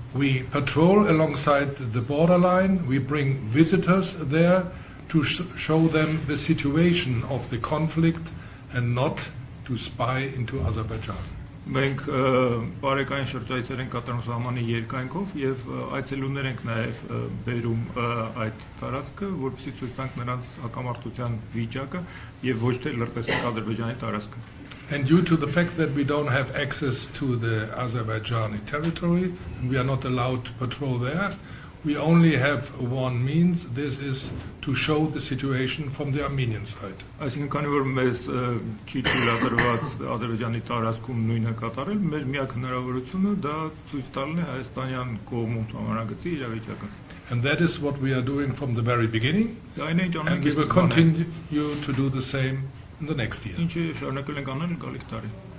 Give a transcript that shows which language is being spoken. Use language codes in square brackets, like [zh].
[en] We patrol alongside the borderline. We bring visitors there to show them the situation of the conflict and not to spy into Azerbaijan. [hy] Մենք բարեկային շրջայցեր ենք կատարում սահմանի երկայնքով եւ այցելուներ ենք նաեւ բերում այդ տարածքը, որպեսզի ցույց տանք նրանց հակամարտության վիճակը եւ ոչ թե լրտեսենք Ադրբեջանի տարածքը. [en] And due to the fact that we don't have access to the Azerbaijani territory and we are not allowed to patrol there, we only have one means. This is to show the situation from the Armenian side. [hy] Այսինքն քանի որ մեզ չի թույլատրված Ադրբեջանի տարածքում նույնը կատարել, մեր միակ հնարավորությունը դա ցույց տալն է հայաստանյան կողմում համանագծի իրավիճակը. [en] And that is what we are doing from the very beginning. And we will continue to do the same in the next year. [hy] Ինչի շարունակել ենք անել գալիք տարի.